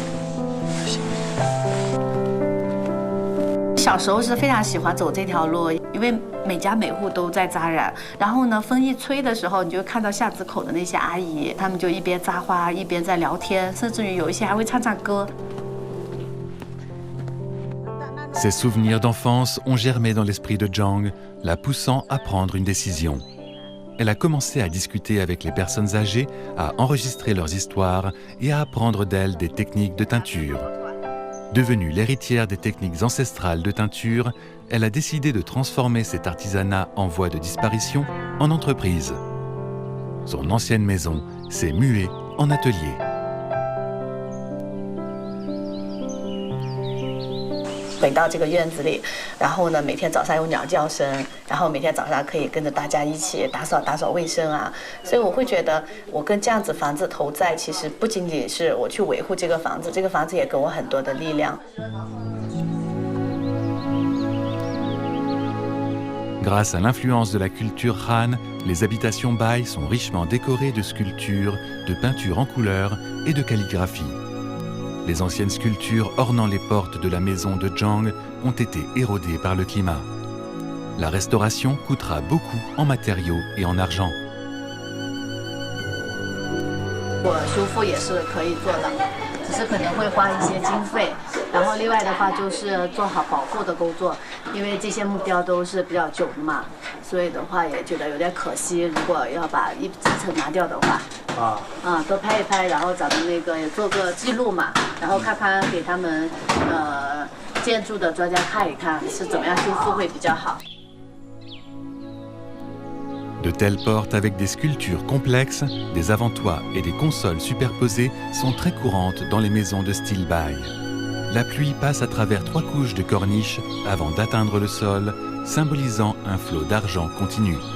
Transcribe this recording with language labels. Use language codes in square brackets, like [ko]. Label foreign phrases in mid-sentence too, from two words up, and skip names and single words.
[zh] 小时候是非常喜欢走这条路，因因为每家每户都在扎染。然后呢，风一吹的时候，你就看到巷子口的那些阿姨，她们就一边扎花一边在聊天，甚至于有一些还会唱唱歌。 [fr] Ces souvenirs d'enfance ont germé dans l'esprit de Zhang, la poussant à prendre une décision. Elle a commencé à discuter avec les personnes âgées, à enregistrer leurs histoires et à apprendre d'elles des techniques de teinture. Devenue l'héritière des techniques ancestrales de teinture, elle a décidé de transformer cet artisanat en voie de disparition en entreprise. Son ancienne maison s'est muée en atelier. [zh] 回到这个院子里，然后呢，每天早上有鸟叫声，然后每天早上可以跟着大家一起打扫卫生啊，所以我会觉得，我跟这样子房子投在，其实不仅仅是我去维护这个房子，这个房子也给我很多的力量。 [fr] Grâce à l'influence de la culture Han, les habitations Bai sont richement décorées de sculptures, de peintures en couleurs et de calligraphie. Les anciennes sculptures ornant les portes de la maison de Zhang ont été érodées par le climat. La restauration coûtera beaucoup en matériaux et en argent. [zh] 我修复也是可以做的，只是可能会花一些经费。然后另外的话就是做好保护的工作，因为这些木雕都是比较久的嘛，所以的话也觉得有点可惜。如果要把一层拿掉的话，多拍一拍，然后咱们那个也做个记录嘛，然后看看给他们建筑的专家看一看是怎么样修复会比较好。 [fr] De telles portes avec des sculptures complexes, des avant-toits et des consoles superposées sont très courantes dans les maisons de style Bai. La pluie passe à travers 3 couches de corniches avant d'atteindre le sol, symbolisant un flot d'argent continu.